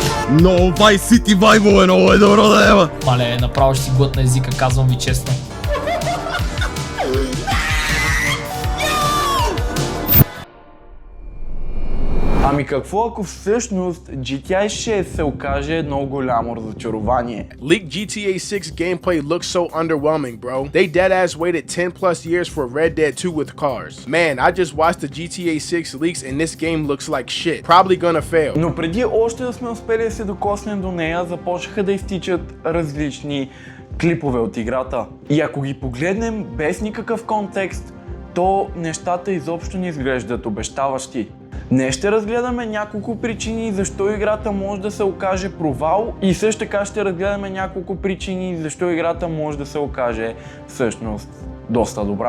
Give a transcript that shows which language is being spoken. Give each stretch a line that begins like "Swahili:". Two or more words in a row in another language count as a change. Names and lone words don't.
Bulgarian: Много Vice City вайбове, много е добро да ева. Мале, направо ще си глътна езика, казвам ви честно. Ами какво ако всъщност GTA 6 се окаже едно голямо разочарование?
English: Leaked GTA 6 gameplay looks so underwhelming, bro. They deadass waited 10 plus years for Red Dead 2 with cars. Man, I just watched the GTA 6 leaks and this game looks like shit. Probably gonna fail.
Bulgarian: Но преди още да сме успели да се докоснем до нея, започнаха да изтичат различни клипове от играта. И ако ги погледнем без никакъв контекст, то нещата изобщо не изглеждат обещаващи. Днес ще разгледаме няколко причини защо играта може да се окаже провал и също така ще разгледаме няколко причини защо играта може да се окаже всъщност доста добра.